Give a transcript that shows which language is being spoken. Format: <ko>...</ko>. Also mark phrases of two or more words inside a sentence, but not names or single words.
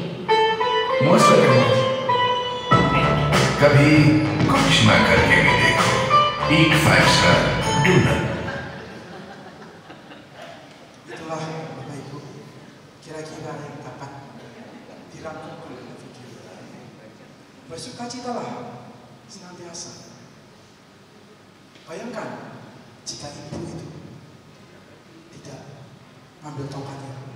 <en>most welcome.</en> <hi>कभी कुछ ना करके भी देखो।</hi> <en>Eat 5 Star do nothing.</en> <id>Itulah Bapak Ibu, kira-kira yang dapat dirangkumkan dalam video. Bersukacitalah senantiasa. Bayangkan jika ibu itu tidak ambil tongkatnya.</id>